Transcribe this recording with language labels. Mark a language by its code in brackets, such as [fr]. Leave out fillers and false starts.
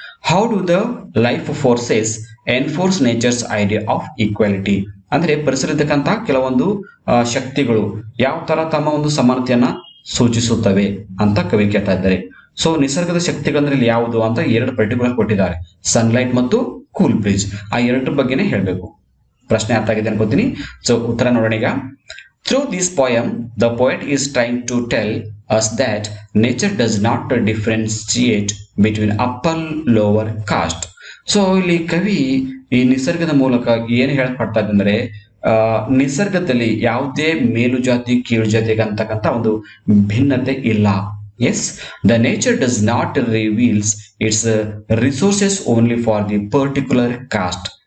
[en] how do the life forces enforce nature's idea of equality [kn] ಅಂದ್ರೆ ಪರಿಸರದಕ್ಕಂತ ಕೆಲವೊಂದು ಶಕ್ತಿಗಳು ಯಾವ ತರ ತಮ್ಮ ಒಂದು ಸಮಾನತೆಯನ್ನ ಸೂಚಿಸುತ್ತವೆ ಅಂತ ಕವಿ ಕೇಳ್ತಾ ಇದ್ದಾರೆ. ಸೊ ನಿಸರ್ಗದ ಶಕ್ತಿಗಳಂದ್ರೆ ಇಲ್ಲಿ ಯಾವುದು ಅಂತ ಎರಡು ಪರ್ಟಿಕ್ಯುಲರ್ ಕೊಟ್ಟಿದ್ದಾರೆ, ಸನ್ಲೈಟ್ ಮತ್ತು ಕೂಲ್ ಬ್ರಿಡ್ಜ್. ಆ ಎರಡರ ಬಗ್ಗೆನೇ ಹೇಳ್ಬೇಕು. ಪ್ರಶ್ನೆ ಅರ್ಥ ಆಗಿದೆ ಅನ್ಕೋತೀನಿ. ಸೊ ಉತ್ತರ ನೋಡೋಣ ಈಗ. [en] Through this poem the poet is trying to tell us that nature does not differentiate between upper lower caste. [kn] So ಇಲ್ಲಿ ಕವಿ ಈ ನಿಸರ್ಗದ ಮೂಲಕ ಏನು ಹೇಳಪಡ್ತಾ ಇದೆ ಅಂದ್ರೆ ನಿಸರ್ಗದಲ್ಲಿ ಯಾವುದೇ ಮೇಲು ಜಾತಿ ಕೀಳು ಜಾತಿಗೆ ಅಂತಕ್ಕಂಥ ಒಂದು ಭಿನ್ನತೆ ಇಲ್ಲ. [en] Yes, the nature does not reveals its resources only for the particular caste.